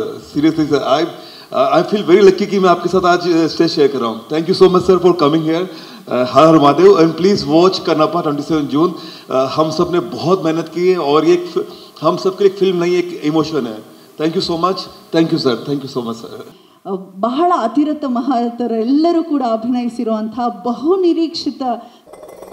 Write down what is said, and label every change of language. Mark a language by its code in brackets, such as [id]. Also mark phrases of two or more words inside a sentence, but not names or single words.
[en] Seriously sir, I feel very lucky [hi] कि मैं आपके साथ आज [en] stage share [hi] कर रहा हूँ. [en] Thank you so much sir for coming here. [hi] हर हर महादेव. [en] And please watch [hi] कन्नप्पा 27 जून. हम सब ने बहुत मेहनत की है और ये हम सबके लिए एक फिल्म नहीं, एक इमोशन है. [en] Thank you so much. Thank you sir. Thank you so much sir. [kn] ಬಹಳ ಅತಿರಥ ಮಹಾರಥರೆಲ್ಲರೂ ಕೂಡ ಅಭಿನಯಿಸಿರುವಂತಹ ಬಹು ನಿರೀಕ್ಷಿತ